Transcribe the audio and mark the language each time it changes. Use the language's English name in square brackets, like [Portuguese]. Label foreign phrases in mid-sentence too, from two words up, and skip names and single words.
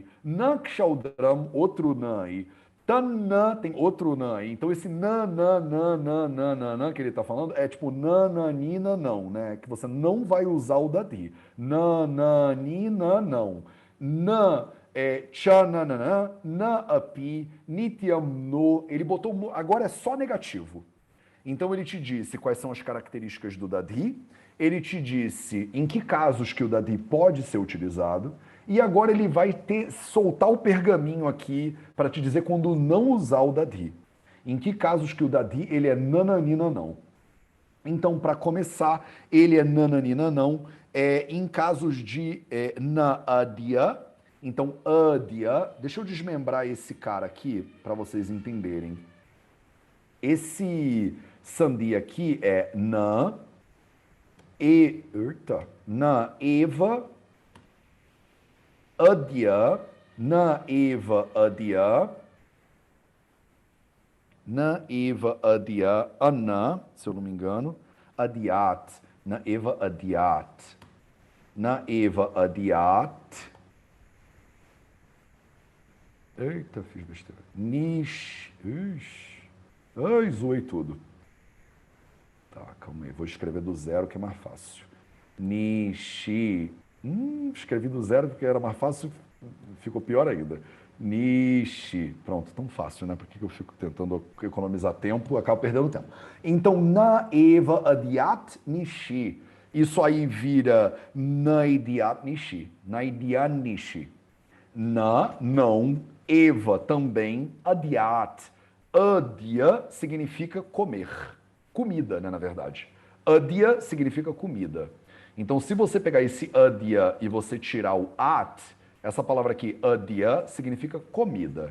[Portuguese] Nakshaudram, outro Na aí. Tanna, tem outro Na aí. Então esse Na que ele tá falando é tipo nananina não, né? Que você não vai usar o Dadi. Nananina não. [Sanskrit] Na chananana, na api, nityam no. [Portuguese] Ele botou, agora é só negativo. Então ele te disse quais são as características do Dadi, ele te disse em que casos que o Dadi pode ser utilizado, e agora ele vai soltar o pergaminho aqui para te dizer quando não usar o Dadi. Em que casos que o Dadi ele é nananina não. Então, para começar, ele é nananina não, em casos de na-adya. Então, adya, deixa eu desmembrar esse cara aqui para vocês entenderem. Esse Sandhi aqui é [Sanskrit] na eva adya, na eva adya, [Portuguese] ana, se eu não me engano, [Sanskrit] adyat, na eva adyat, [Portuguese] eita, fiz besteira, ai, zoei tudo. Tá, calma aí. Vou escrever do zero que é mais fácil. Nishi. Escrevi do zero porque era mais fácil, ficou pior ainda. Nishi. Pronto, tão fácil, né? Por que eu fico tentando economizar tempo? Acabo perdendo tempo. Então, [Sanskrit] na eva adyat nishi. [Portuguese] Isso aí vira [Sanskrit] na idyat nishi. Na idyan nishi. Na, [Portuguese] não. Eva, também. Adyat. Adya significa comer. Comida, né, na verdade. Adya significa comida. Então, se você pegar esse adya e você tirar o at, essa palavra aqui, adya, significa comida.